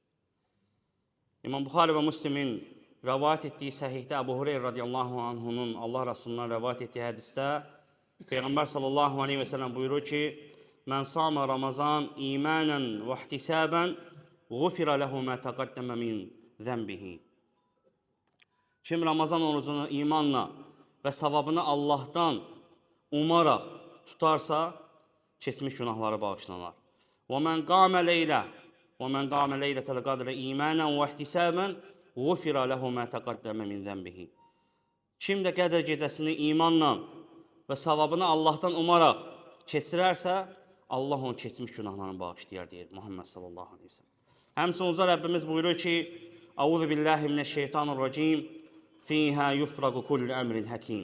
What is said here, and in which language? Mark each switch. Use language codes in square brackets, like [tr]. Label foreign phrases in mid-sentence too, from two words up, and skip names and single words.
[az] İmam Buxari və Müslimin rəvayət etdiyi səhihdə Əbu Hureyr [ar] رضي الله عنه [az] Allah Rasulundan rəvayət etdiyi hədisdə Peyğəmbər [ar] صلى الله عليه وسلم [az] buyurur ki, [ar] من صام رمضان إيمانا واحتسابا غفر له ما تقدم من ذنبه. [az] Kim Ramazan orucunu imanla və savabını Allahdan umaraq tutarsa, keçmiş günahları bağışlanar. [ar] وَمَنْ قَامَ لَيْلَةَ الْقَدْرِ إِيمَانًا وَاحْتِسَابًا غُفِرَ لَهُ مَا تَقَدَّمَ مِنْ ذَنْبِهِ. [az] Kim də Qədr gecəsini imanla və savabını Allahdan umaraq keçirərsə, Allah onun keçmiş günahlarını bağışlayar, deyir Muhammed [ar] صلى الله عليه وسلم. [az] Həmçinin uca Rəbbimiz buyurur ki, [ar] أعوذ بالله من الشيطان الرجيم فيها يفرق كل أمر حكيم.